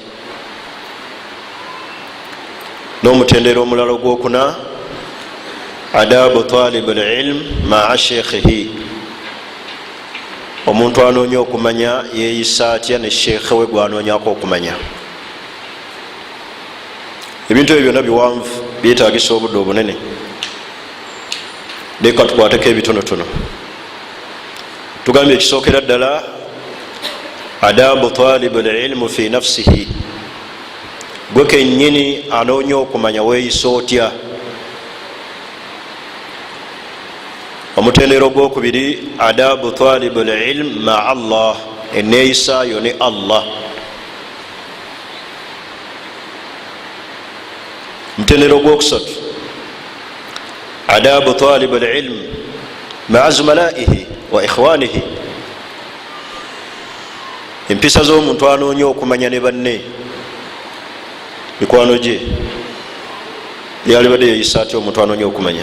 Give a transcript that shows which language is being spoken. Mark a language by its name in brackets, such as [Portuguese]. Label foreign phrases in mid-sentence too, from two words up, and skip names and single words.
[Ganda] n'omutendero omulala ogwokuna [Arabic] آداب طالب العلم مع شيخه, [Ganda] omuntu anoonya okumanya yeyisa atya ne sheekhe we gwanoonyako okumanya. ebintu ebyo byonna biwanvu byetagisa obudde obunene, leka tukwateko ebitonotono. tugambye ekisookera ddala [Arabic] آداب طالب العلم في نفسه, [Ganda] gwe kennyini anoonya okumanya weeyisa otya. omutendero gwokubiri [Arabic] آداب طالب العلم مع الله, [Ganda] eneeyisa yo ne allah. omutendero gwokusatu [Arabic] آداب طالب العلم مع زملائه وإخوانه, [Ganda] empisa z'omuntu anoonya okumanya ne banne mikwano gye yalibadde yeyisa atya omuntu anoonya okumanya.